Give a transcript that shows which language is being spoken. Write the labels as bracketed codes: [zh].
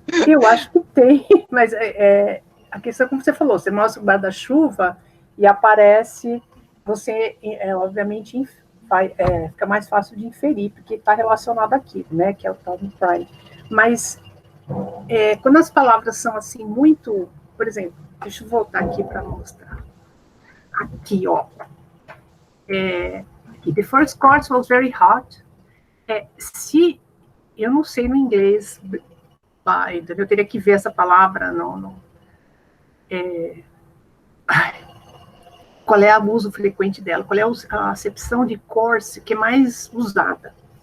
[pt] Não, eu acho que tem, mas a questão, como você falou, você mostra o guarda-chuva e aparece, você, obviamente, fica mais fácil de inferir, porque está relacionado àquilo, né, que é o tal do pride. Mas, quando as palavras são assim, muito, por exemplo, deixa eu voltar aqui para mostrar. Aqui, ó. [en] The first course was very hot. [pt] Se eu não sei no inglês, eu teria que ver essa palavra, qual é o uso frequente dela, qual é a acepção de course que é mais usada.